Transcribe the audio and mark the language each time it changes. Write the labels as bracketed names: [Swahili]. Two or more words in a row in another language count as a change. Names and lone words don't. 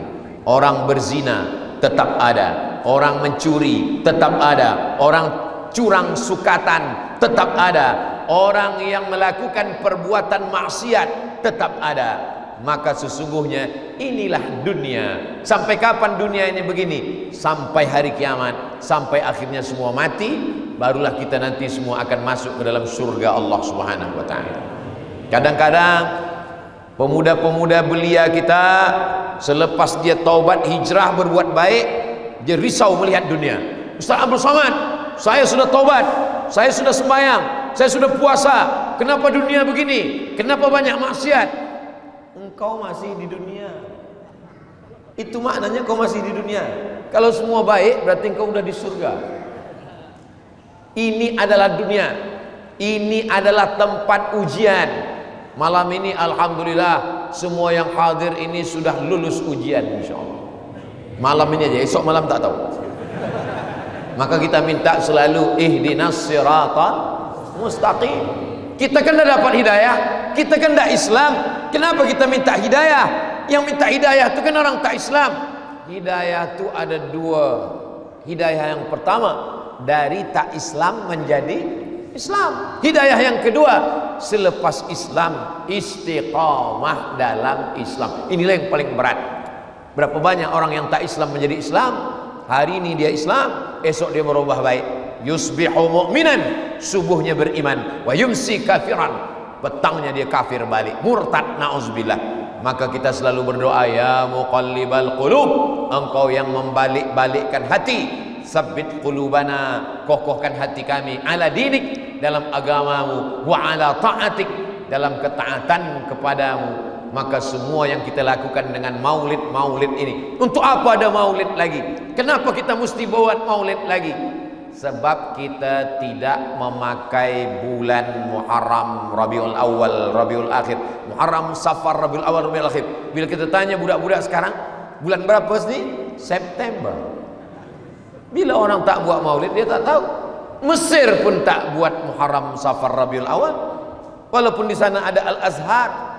[Indonesian] Orang berzina tetap ada, orang mencuri tetap ada, orang curang sukatan tetap ada, orang yang melakukan perbuatan maksiat tetap ada. Maka sesungguhnya inilah dunia. Sampai kapan dunia ini begini? Sampai hari kiamat, sampai akhirnya semua mati, barulah kita nanti semua akan masuk ke dalam surga Allah [Arabic] سبحانه وتعالى. [Indonesian] Kadang-kadang pemuda-pemuda belia kita selepas dia taubat hijrah berbuat baik, dia risau melihat dunia. Ustaz Abdul Somad, saya sudah taubat, saya sudah sembahyang, saya sudah puasa, kenapa dunia begini? Kenapa banyak maksiat? Engkau masih di dunia. Itu maknanya kau masih di dunia. Kalau semua baik berarti engkau udah di surga. Ini adalah dunia. Ini adalah tempat ujian. Malam ini alhamdulillah semua yang hadir ini sudah lulus ujian insyaallah. Malam ini aja, esok malam tak tahu. Maka kita minta selalu [Arabic] اهدنا الصراط المستقيم. [Indonesian] Kita kan dah dapat hidayah, Kita kan tak Islam, kenapa kita minta hidayah? Yang minta hidayah itu kan orang tak Islam. Hidayah itu ada dua. Hidayah yang pertama, dari tak Islam menjadi Islam. Hidayah yang kedua, selepas Islam istiqamah dalam Islam. Inilah yang paling berat. Berapa banyak orang yang tak Islam menjadi Islam? Hari ini dia Islam, esok dia berubah baik. [Arabic] يصبح مؤمنا, [Indonesian] subuhnya beriman, [Arabic] ويمسي كافرا, [Indonesian] petangnya dia kafir balik, murtad, na'uzubillah. Maka kita selalu berdoa, [Arabic] يا مقلب القلوب, [Indonesian] engkau yang membalik-balikkan hati, [Arabic] ثبت قلوبنا, [Indonesian] kokohkan hati kami, [Arabic] على دينك, [Indonesian] dalam agamamu, [Arabic] وعلى طاعتك, [Indonesian] dalam ketaatan kepadamu. Maka semua yang kita lakukan dengan maulid ini, untuk apa ada maulid lagi? Kenapa kita mesti buat maulid lagi? Sebab kita tidak memakai bulan Muharram, Rabiul Awal, Rabiul Akhir, Muharram, Safar, Rabiul Awal, Rabiul Akhir. Bila kita tanya budak-budak sekarang, bulan berapa sih? September. Bila orang tak buat maulid, dia tak tahu. Mesir pun tak buat Muharram, Safar, Rabiul Awal, walaupun di sana ada Al-Azhar.